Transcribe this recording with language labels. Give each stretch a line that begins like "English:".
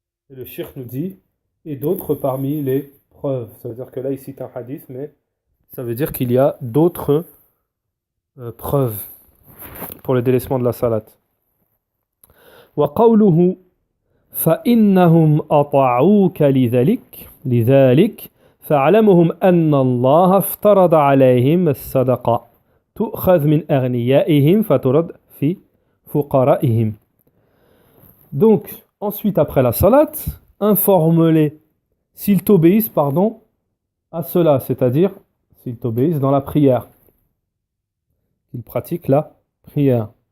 French: Et le cheikh nous dit, et d'autres parmi les preuves. Ça veut dire que là, il cite un hadith, mais ça veut dire qu'il y a d'autres preuves pour le délaissement de la salat.
Arabic: Wa qawluhu فإنهم أطاعوك لذلك فاعلمهم أن الله افترض عليهم الصدقة تؤخذ من أغنيائهم فترد في فقرائهم.
French: Donc, ensuite, après la salat, informe-les s'ils t'obéissent, à cela, c'est-à-dire s'ils t'obéissent dans la prière, qu'ils pratiquent la prière.